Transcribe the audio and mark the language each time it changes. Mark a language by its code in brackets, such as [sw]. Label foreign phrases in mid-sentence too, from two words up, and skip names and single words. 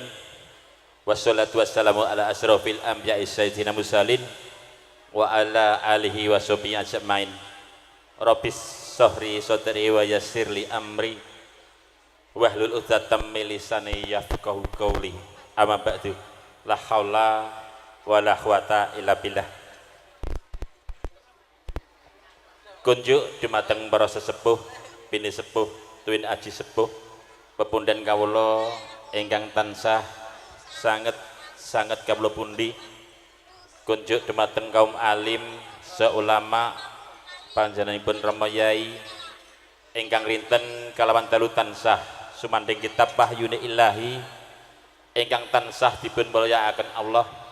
[ar] والصلاة والسلام على أشرف الأنبياء سيدنا المرسلين وعلى آله وصحبه أجمعين. رب اشرح لي صدري ويسر لي أمري واحلل عقدة من لساني يفقهوا قولي. أما بعد. لا حول ولا قوة إلا بالله. [jv] Kunjuk dumateng para sesepuh, bini sepuh, tuwin aji sepuh, pepundhen kawula ingkang tansah sanget kawula pundi. Kunjuk dumateng kaum alim, seulama, panjenenganipun Rama Yai ingkang rinten kalawan dalu tansah sumanding kitab Wahyune Ilahi ingkang tansah dipun mulyakaken Allah